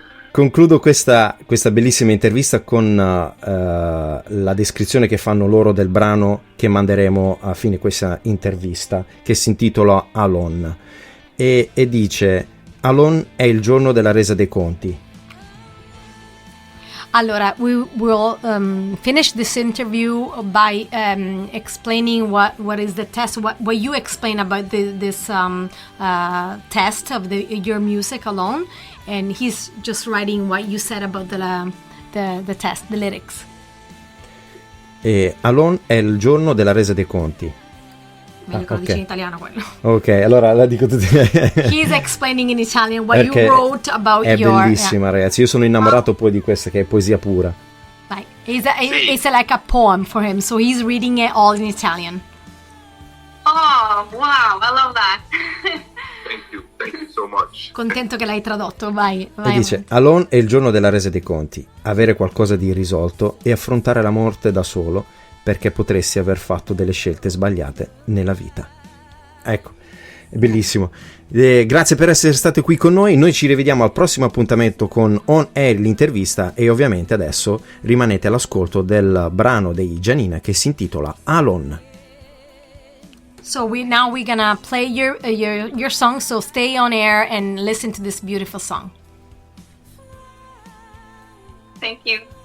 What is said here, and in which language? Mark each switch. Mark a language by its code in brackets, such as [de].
[it] Concludo questa bellissima intervista con la descrizione che fanno loro del brano che manderemo a fine questa intervista, che si intitola Alone, e dice: Alone è il giorno della resa dei conti. [en] Allora, we will finish this interview by explaining what is the test, what you explain about this test of your music Alone, and he's just writing what you said about the test, the lyrics. [it] E Alone è il giorno della resa dei conti. Meglio che lo dici in italiano quello. Ok, allora la dico tutti. [en] He's explaining in Italian what you wrote about [it] è [en] your... [it] È bellissima, ragazzi. Io sono innamorato poi di questa, che è poesia pura. [en] Right. It's like a poem for him, so he's reading it all in Italian. Oh, wow, I love that. Thank you so much. [it] Contento che l'hai tradotto, vai. E dice: Alone è il giorno della resa dei conti, avere qualcosa di irrisolto e affrontare la morte da solo, perché potresti aver fatto delle scelte sbagliate nella vita. Ecco, è bellissimo. Grazie per essere state qui con noi ci rivediamo al prossimo appuntamento con On Air, l'intervista, e ovviamente adesso rimanete all'ascolto del brano dei JANiNA che si intitola Alone. [en] So we're gonna play your song, so stay on air and listen to this beautiful song. Thank you.